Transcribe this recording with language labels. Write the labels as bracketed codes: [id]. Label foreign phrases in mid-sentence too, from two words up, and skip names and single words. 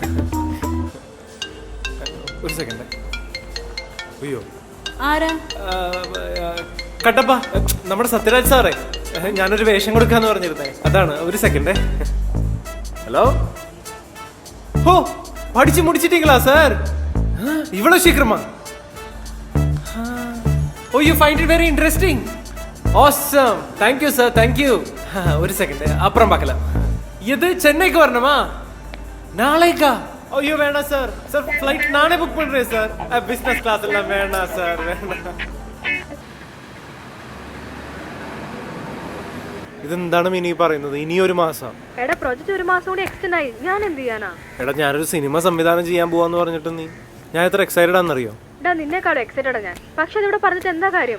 [ml] ഒരു സെക്കൻഡ്. അയ്യോ, ആരാ? കട്ടപ്പ, നമ്മുടെ സത്യരാജ് സാറേ. ഞാനൊരു വേഷം കൊടുക്കാന്ന് പറഞ്ഞിരുന്നേ, അതാണ്. ഒരു സെക്കൻഡേ. ഹലോ. ഓ, പഠിച്ചു മുടിച്ചിട്ടീங்களா சார்? [ta] இவ்வளவு சீக்கிரமா? ஓ, [en] You find it very interesting. [ta] ஆசம். [en] thank you [ta] சார், [en] thank you. [ta] ஒரு செகண்ட், அப்புறம் பார்க்கலாம். இது சென்னைக்கு வரணுமா? நாளைக்கா? ஐயோ வேணாம் சார். சார் ஃப்ளைட் நானே புக் பண்றேன் சார். [en] business class [ta] எல்லாம் வேணாம் சார், வேணாம். [ml] ഇതെന്താണ് മിനി പറയുന്നത്? ഇനി ഒരു മാസം? എടാ, പ്രോജക്റ്റ് ഒരു മാസം കൂടി എക്സ്റ്റെൻഡ് ആയി. ഞാൻ എന്ത് ചെയ്യാനാ? എടാ, ഞാനൊരു സിനിമ സംവിധാനം ചെയ്യാൻ പോവാന്ന് പറഞ്ഞിട്ട് ഞാൻ എത്ര എക്സൈറ്റഡ് ആണെന്നറിയോ? എടാ, നിന്നെക്കാളും എക്സൈറ്റഡാ ഞാൻ. പക്ഷെ അതിവിടെ പറഞ്ഞിട്ട് എന്താ കാര്യം?